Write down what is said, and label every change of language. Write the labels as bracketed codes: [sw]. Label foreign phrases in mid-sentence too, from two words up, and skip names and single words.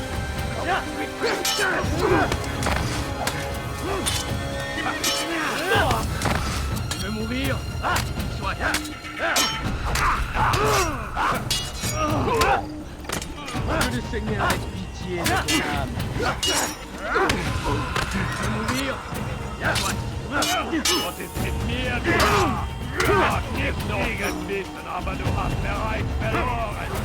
[fr] Tu veux mourir? Soit. Que le Seigneur ait pitié de ton âme. Tu veux mourir? Soit. [de] Was ist mit mir, du Narr? Du hast nicht gegen wissen, aber du hast bereits verloren.